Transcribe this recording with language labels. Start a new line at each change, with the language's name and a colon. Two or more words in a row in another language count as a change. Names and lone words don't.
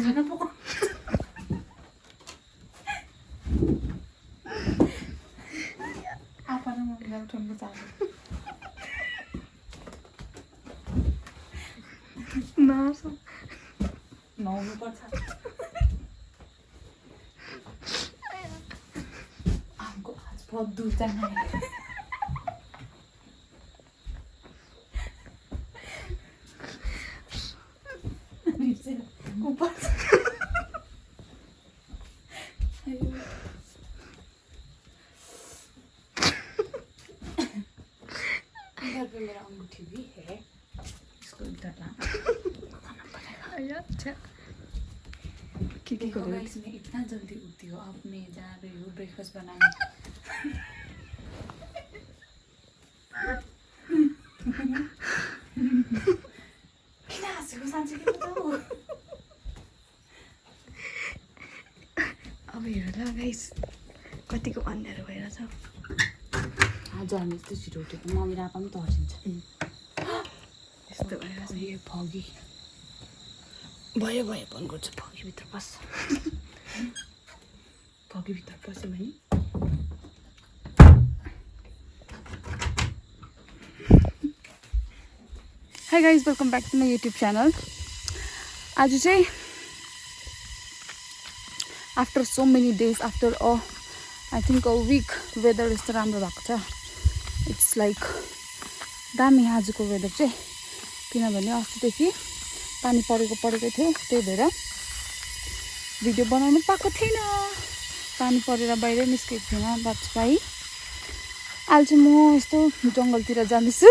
Nepali: खाना पकाउ। आपा र मम्मीलाई उठाउनु चाहनु नुहाउनु पर्छ।
Hindi: हमको आज बहुत दूर जाना है। ऊपर इधर पे मेरा अंगूठी भी है, इसको इधर लाना पड़ेगा। अच्छा देखो गाइस, मैं इतना जल्दी उठती हूँ, अब मैं जा रही हूँ ब्रेकफास्ट बनाने।
Nepali: किन हाँसेको साँच्चै के बताऊ? अब हेर ल गाइस, कतिको अँध्यारो भएर छ। आज हामी यस्तो छिटो उठेको, मम्मी र आप्पा पनि तर्सिन्छ। यस्तो भएर छ। यो फगी भयो भयो फोन गर्छु, फगीभित्र पस। फगीभित्र पस्यो भने
English: Hi guys, welcome back to my YouTube channel.
Nepali: आज चाहिँ
English: after so many days, after I think a week
Nepali: वेदर यस्तो राम्रो भएको छ।
English: it's like
Nepali: दामी आजको वेदर चाहिँ, किनभने अस्तिदेखि पानी परेकै थियो, त्यही भएर भिडियो बनाउनु पाएको थिएन। पानी परेर बाहिरै निस्केको थिएन।
English: that's why
Nepali: अहिले चाहिँ म यस्तो जङ्गलतिर जाँदैछु।